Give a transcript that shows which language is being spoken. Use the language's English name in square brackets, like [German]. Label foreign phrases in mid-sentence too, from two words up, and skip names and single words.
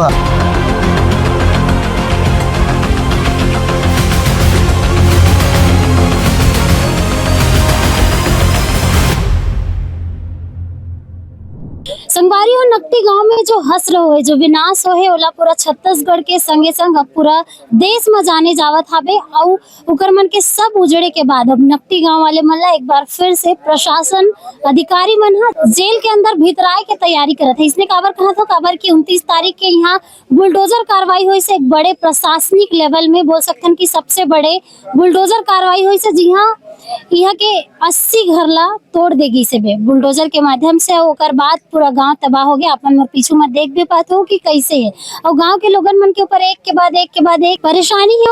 [Chhattisgarhi] तो संगवारी और नकटी गांव में जो हसर हो जो विनाश हो है ओला पूरा छत्तीसगढ़ के संगे संग अब पूरा देश में जाने जावत हवे। और उकर मन के सब उजड़े के बाद अब नकटी गांव वाले मन ला एक बार फिर से प्रशासन अधिकारी मन जेल के अंदर भीतराए के तैयारी करत है। इसने काबर कहा था काबर की 29 तारीख के यहाँ बुलडोजर कार्रवाई हुई से एक बड़े प्रशासनिक लेवल में बोल सकते हैं कि सबसे बड़े बुलडोजर कार्रवाई हुई से जी हाँ यहाँ के 80 घर ला तोड़ देगी से बुलडोजर के माध्यम से। और बाद पूरा गांव तबाह हो गया। अपन पीछू में देख भी पाते हो कि कैसे है और गांव के लोगन मन के ऊपर एक के बाद एक परेशानी है।